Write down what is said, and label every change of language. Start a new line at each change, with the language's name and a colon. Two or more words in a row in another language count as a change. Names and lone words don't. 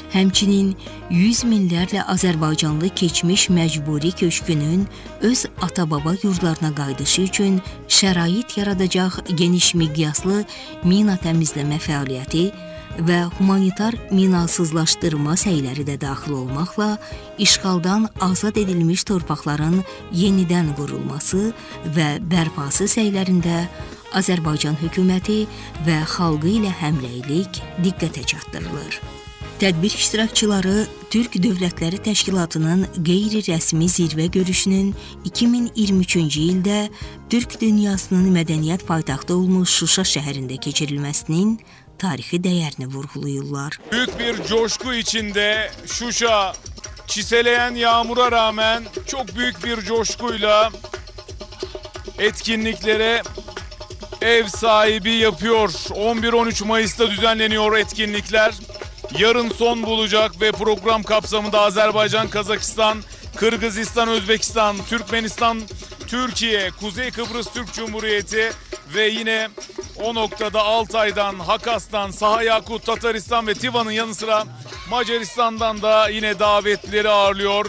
Azerbaijani: Həmçinin 100 minlərlə Azərbaycanlı keçmiş məcburi köçkünün öz ata-baba yurdlarına qayıdışı üçün şərait yaradacaq geniş miqyaslı mina təmizləmə fəaliyyəti və humanitar minasızlaşdırma səyləri də daxil olmaqla işğaldan azad edilmiş torpaqların yenidən qurulması və bərpası səylərində Azərbaycan hökuməti və xalqı ilə həmrəylik diqqətə çatdırılır. Tədbir iştirakçıları Türk Dövlətləri Təşkilatının qeyri-rəsmi zirvə görüşünün 2023-cü ildə Türk dünyasının mədəniyyət paytaxtı olmuş Şuşa şəhərində keçirilməsinin tarixi dəyərini vurğulayırlar.
Turkish: Büyük bir coşku içinde Şuşa çiseleyen yağmura rağmen çok büyük bir coşkuyla etkinliklere ev sahibi yapıyor. 11-13 Mayıs'ta düzenleniyor etkinlikler. Yarın son bulacak ve program kapsamında Azerbaycan, Kazakistan, Kırgızistan, Özbekistan, Türkmenistan, Türkiye, Kuzey Kıbrıs Türk Cumhuriyeti ve yine o noktada Altay'dan, Hakas'tan, Saha Yakut, Tataristan ve Tiva'nın yanı sıra Macaristan'dan da yine davetlileri ağırlıyor.